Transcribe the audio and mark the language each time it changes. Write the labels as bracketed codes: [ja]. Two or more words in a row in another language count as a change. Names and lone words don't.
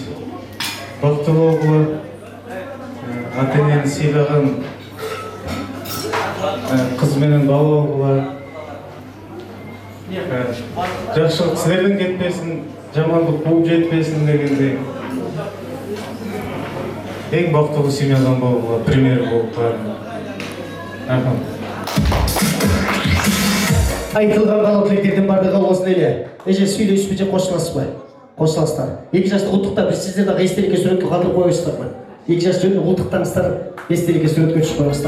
[kk] Бақтылы болуы, ата-енені сыйлаған қыз менен бала болуы, жақсылық сіздерден кетпесін, жамандық қуып жетпесін дегендей. Ең бақтылы семьядан болуы, пример болып барын. Айтылған қалау тілектерден бардығы болсын дейлі. [ky] Эже сүйлөйсүз бе, кошуласыз ба? Кошуласыздар. 2 жашты култуктап, биз сиздер дагы эстеликке сүрөткө калтырып коюңуздар. 2 жаш жөнүндө култуктаңыздар, эстеликке сүрөткө түшүп коюңуздар.